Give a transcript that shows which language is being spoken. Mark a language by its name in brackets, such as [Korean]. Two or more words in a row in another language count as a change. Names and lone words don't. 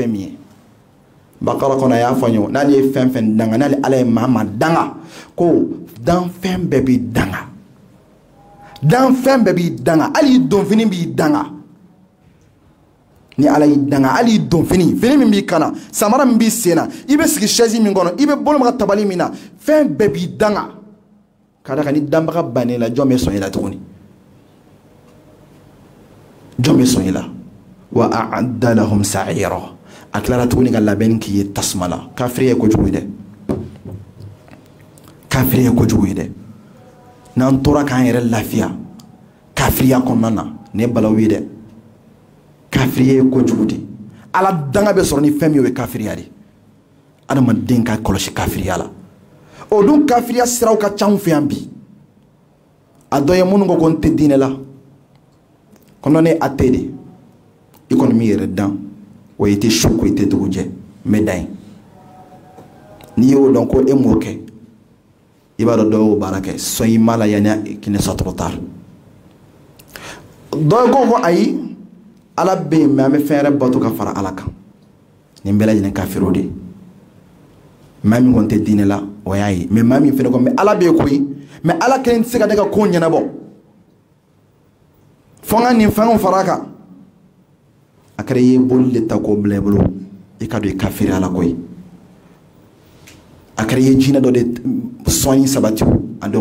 [Bambara] fɛn min ye bakara kɔnɔ a y'a fɔ n ye n'ale ye fɛn fɛn danga n'ale ala ye maa danga ko dan fɛn bɛɛ b'i danga dan fɛn bɛɛ b'i danga hali donfini b'i danga ni ala y'i danga hali donfini min b'i kana samara min b'i sen na i bɛ sigi chaise min kɔnɔ i bɛ bolo maga tabali min na fɛn bɛɛ b'i danga ka da kan ni danbaga bannen la jɔn bɛ sɔn i la tuguni jɔn bɛ sɔn i la [Arabic] وأعد لهم سعيرا [Bambara] a tilara tuguni ka labɛnni k'i ye tasuma la kafiri ye kojugu ye dɛ kafiri ye kojugu ye dɛ n'an tora k'an yɛrɛ lafiya kafiriya kɔnɔna na ne balawu ye dɛ kafiriya ye kojugu de ala danga bɛ sɔrɔ ni fɛn min o ye kafiriya de adamaden ka kɔlɔsi kafiriya la o dun kafiriya siraw ka ca anw fɛ yan bi a dɔ ye minnu ko ko n tɛ diinɛ la kɔnɔ ne a tɛ de i kɔni min yɛrɛ dan wa i tɛ su ko i tɛ dugu jɛ n bɛ dan ye n'i y'o dɔn ko e m'o kɛ i b'a dɔn dɔw y'o baara kɛ sɔn i ma la yanni k'i ne sɔrɔ [French] trop tard [Bambara] dɔw ko ayi ala bɛ yen mɛ an bɛ fɛn wɛrɛ bato ka fara ala kan nin bɛɛ lajɛlen kafiriw de maa min kɔni tɛ diinɛ la o y'a ye mɛ maa min fɛnɛ ko mɛ ala bɛ yen koyi mɛ ala kelen tɛ se ka ne ka ko ɲɛnabɔ fo n ka nin fɛnw fara a kan a kɛra i ye boli de ta k'o bila i bolo i ka don i kafiri ala koyi a kɛra i ye jinɛ dɔ de sɔnni sabati a dɔw